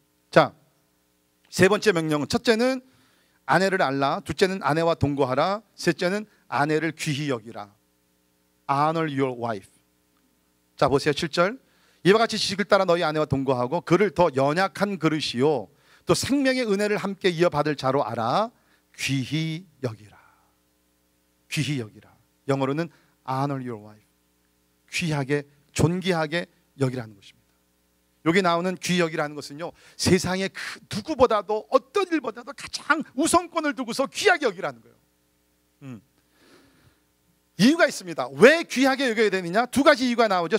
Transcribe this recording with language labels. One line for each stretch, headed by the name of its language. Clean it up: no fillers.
Korean: 자, 세 번째 명령은, 첫째는 아내를 알라, 둘째는 아내와 동거하라, 셋째는 아내를 귀히 여기라.
English: Honor your wife.
Korean: 자, 보세요. 7절. 이와 같이 지식을 따라 너희 아내와 동거하고 그를 더 연약한 그릇이요 또 생명의 은혜를 함께 이어받을 자로 알아. 귀히 여기라. 귀히 여기라. 영어로는
English: honor your wife.
Korean: 귀하게, 존귀하게 여기라는 것입니다. 여기 나오는 귀히 여기라는 것은요, 세상의 그 누구보다도 어떤 일보다도 가장 우선권을 두고서 귀하게 여기라는 거예요. 이유가 있습니다. 왜 귀하게 여겨야 되느냐? 두 가지 이유가 나오죠.